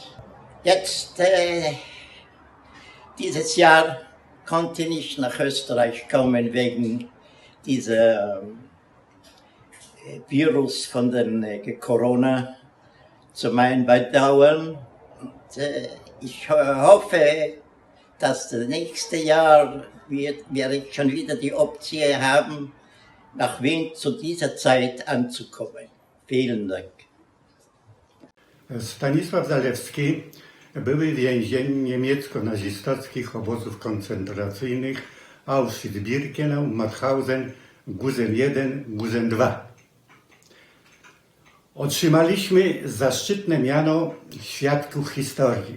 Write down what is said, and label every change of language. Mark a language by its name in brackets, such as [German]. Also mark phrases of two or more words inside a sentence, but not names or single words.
[German] Jetzt, dieses Jahr konnte ich nach Österreich kommen wegen dieser Virus von den Corona zu meinem Bedauern. Und, ich hoffe, dass das nächste Jahr werde ich schon wieder die Option haben, nach Wien zu dieser Zeit anzukommen. Vielen Dank. [Polish] Stanisław Zalewski, były więzień niemiecko-nazistowskich obozów koncentracyjnych Auschwitz-Birkenau, Mauthausen, Gusen I, Gusen II. Otrzymaliśmy zaszczytne miano świadków historii.